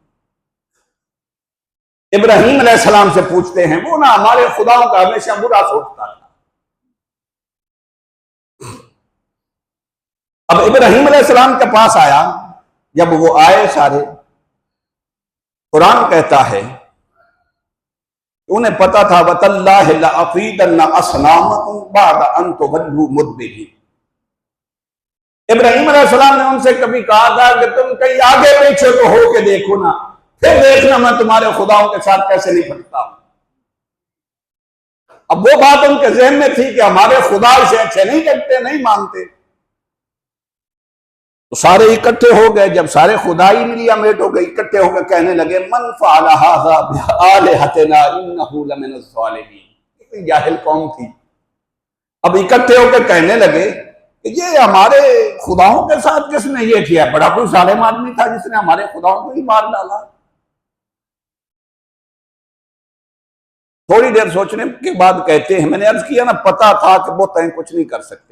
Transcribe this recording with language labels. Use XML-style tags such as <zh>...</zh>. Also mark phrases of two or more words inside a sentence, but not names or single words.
<hi>इब्राहीम अलैहिस्सलाम से पूछते हैं, वो ना हमारे खुदाओं का हमेशा बुरा सोचता था। अब इब्राहीम अलैहिस्सलाम के पास आया, जब वो आए सारे, कुरान कहता है उन्हें पता था</hi> <ar>وتالله لأكيدن أصنامكم بعد أن تولوا مدبرين.</ar> <hi>इब्राहीम अलैहिस्सलाम ने उनसे कभी कहा था कि तुम कहीं आगे पीछे तो हो के देखो ना, फिर देखना मैं तुम्हारे खुदाओं के साथ कैसे निपटता हूं। अब वो बात उनके ज़हन में थी कि हमारे खुदा से अच्छे नहीं लगते, नहीं मानते। तो सारे इकट्ठे हो गए, जब सारे खुदाई मिलियमेट हो गए, इकट्ठे होकर कहने लगे</hi> <ar>من فعل هذا بآلهتنا إنه لمن الظالمين.</ar> <hi>कितनी जाहिल कौम थी। अब इकट्ठे होकर कहने लगे कि ये हमारे खुदाओं के साथ किसने ये किया, बड़ा कोई जालिम आदमी था जिसने हमारे खुदाओं को ही मार डाला। थोड़ी देर सोचने के बाद कहते हैं, मैंने अर्ज किया ना पता था कि वो तय कुछ नहीं कर सकते।</hi>